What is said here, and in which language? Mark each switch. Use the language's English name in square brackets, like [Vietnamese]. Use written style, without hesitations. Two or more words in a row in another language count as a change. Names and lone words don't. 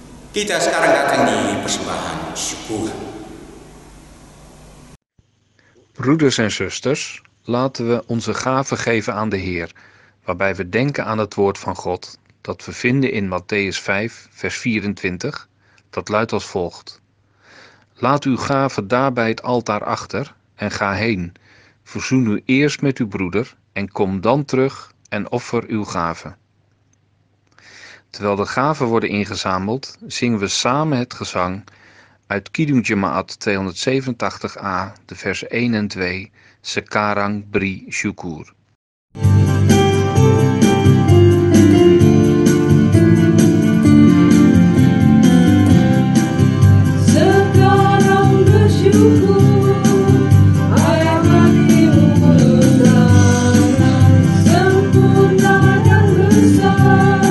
[Indonesian] Kita sekarang datang di persembahan syukur. [Dutch] Broeders en zusters, laten we onze gaven geven aan de Heer, waarbij we denken aan het woord van God, dat we vinden in Mattheüs 5, vers 24, dat luidt als volgt. Laat uw gaven daar bij het altaar achter en ga heen. Verzoen u eerst met uw broeder en kom dan terug en offer uw gaven. Terwijl de gaven worden ingezameld, zingen we samen het gezang uit Kidung Jemaat 287a, de versen 1 en 2, [Indonesian] Sekarang Beri Syukur. Sekarang bersyukur, ayat hatimu letakkan sempurna dan besar.